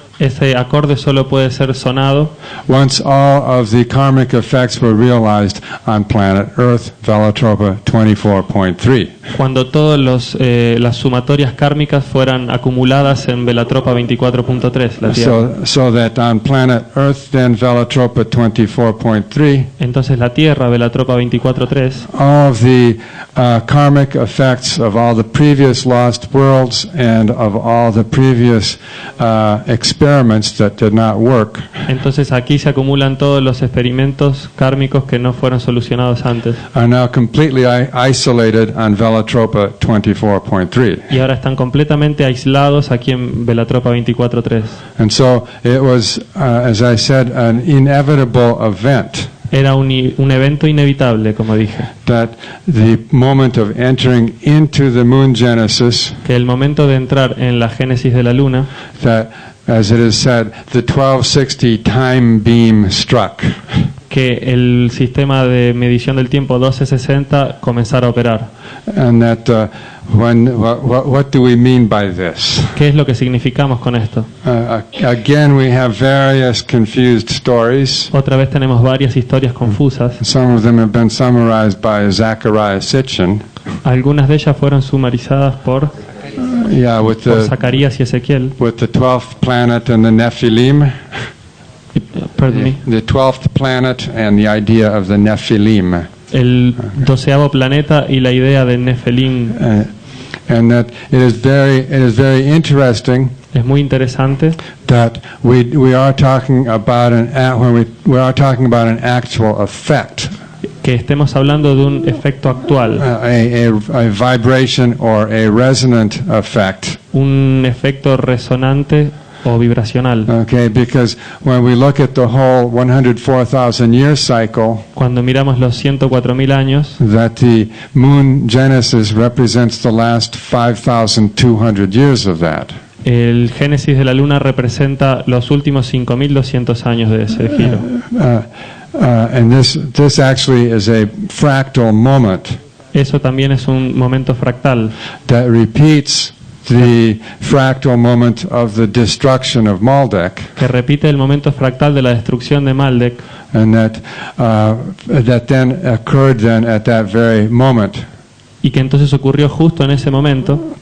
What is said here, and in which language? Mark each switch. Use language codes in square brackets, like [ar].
[es] Ese acorde solo puede ser sonado [en] once all of the karmic effects were realized on planet Earth, Velatropa 24.3. [es] cuando todas las sumatorias kármicas fueran acumuladas en Velatropa 24.3, la Tierra. [en] So that on planet Earth, then Velatropa 24.3, [es] Entonces la Tierra, Velatropa 24.3, [en] all of the karmic effects of all the previous lost worlds and of all the previous experiments that did not work [es] entonces aquí se acumulan todos los experimentos kármicos que no fueron solucionados antes. [en] are now completely isolated on Velatropa 24.3. [es] Y ahora están completamente aislados aquí en Velatropa 24.3. [en] And so it was, as I said, an inevitable event [es] Era un evento inevitable, como dije, [en] that the moment of entering into the moon genesis, [es] que el momento de entrar en la génesis de la Luna, [en] that as it is said, the 1260 time beam struck. [es] que el sistema de medición del tiempo 1260 comenzara a operar. [en] And that what do we mean by this? [es] ¿Qué es lo que significamos con esto? [en] Again, we have various confused stories. [es] Otra vez tenemos varias historias confusas. [en] Some of them have been summarized by Zechariah Sitchin. [es] Algunas de ellas fueron sumarizadas por Zacarías y Ezequiel. [en] With the 12th planet and the Nephilim. Pardon me. The 12th planet and the idea of the Nephilim. [es] El 12º planeta y la idea de Nefelim. [en] And that it is very interesting. [es] Es muy interesante [en] That we are talking about we are talking about an actual effect. [es] Que estemos hablando de un efecto actual. [en] A vibration or a resonant effect. [es] Un efecto resonante o vibracional. [en] Okay, because when we look at the whole 104,000 year cycle, [es] cuando miramos los 104.000 años, [en] that the moon genesis represents the last 5,200 years of that. [es] El génesis de la luna representa los últimos 5.200 años de ese giro. [en] And this actually is a fractal moment. [es] Eso también es un momento fractal. [en] That repeats the fractal moment of the destruction of Maldek. [es] Que repite el momento fractal de la destrucción de Maldek. [en] And that then occurred at that very moment. [es] Y que entonces ocurrió justo en ese momento.